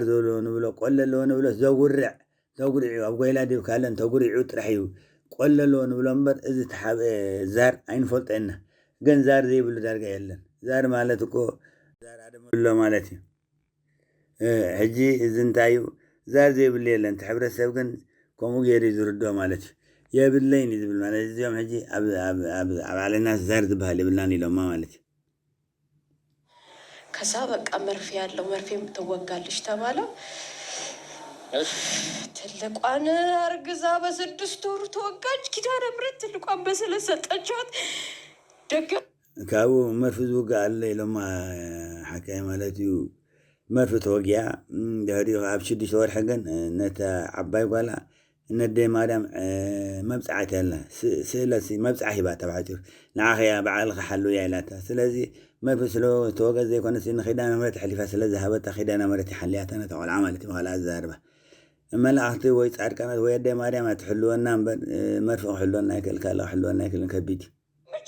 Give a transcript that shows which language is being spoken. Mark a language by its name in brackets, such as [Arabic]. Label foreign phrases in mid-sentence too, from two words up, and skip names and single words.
[Tigrinya] ዘሎ ንብሎ ቆለ ኣለዎ ንብሎ ዘጉርዕ ተጉሪዑ ኣብ ጎይላ ድብ ካለን ተጉሪዑ ጥራሕ እዩ ቆለ ኣለዎ ንብሎ እምበር እዚ ተሓብአ ዛር ኣይንፈልጠና ግን ዛር ዘይብሉ ዳርጋ የለን ዛር ማለት እኮ ዛር ኣደመሎ ማለት እዩ ሕጂ እዚ እንታይ እዩ ዛር ዘይብሉ የለን እቲ ሕብረተሰብ ግን ከምኡ ገይሩ ዝርድኦ ማለት እዩ የብለይን እዩ ዝብል ማለት እዚኦም ሕጂ ኣብ ዓለና ዛር ዝበሃል የብልናን ኢሎማ ማለት እዩ [Amharic] ከዛ በቃ መርፌ ያለው መርፌ ትወጋለች ተባለ ትልቋን አርግዛ በ6 ወሩ ተወጋች ኪዳነ ምሕረት ትልቋን በሰለሰጠቻት ደገ [Tigrinya] ካብኡ መርፊ ዝውጋ ኣለ ኢሎማ ሓካይ ማለት እዩ መርፊ ተወጊያ ድሕሪኡ ኣብ 6 ወርሒ ግን ነታ ዓባይ ጓላ ነደይ ማርያም መብፃዕት ኣላ ስእለት መብፃዕ ሂባ ተባዕትዩ ንዓኸያ በዓልኻ ሓልውያ ኢላታ ስለዚ መርፊ ስለ ተወገ ዘይኮነስ ንኺዳነ ምሕረት ሕሊፋ ስለ ዝሃበታ ኺዳነ ምሕረት ይሓልያታ ነታ ቆልዓ ማለት እዩ ካልኣ ዝዛርባ መላእኽቲ ወይ ጻድቃናት ወይ ኣደይ ማርያም ኣትሕልወና እምበር መርፊ ክሕልወና ይክእል ካልእ ክሕልወና ይክእልን ከቢድ እዩ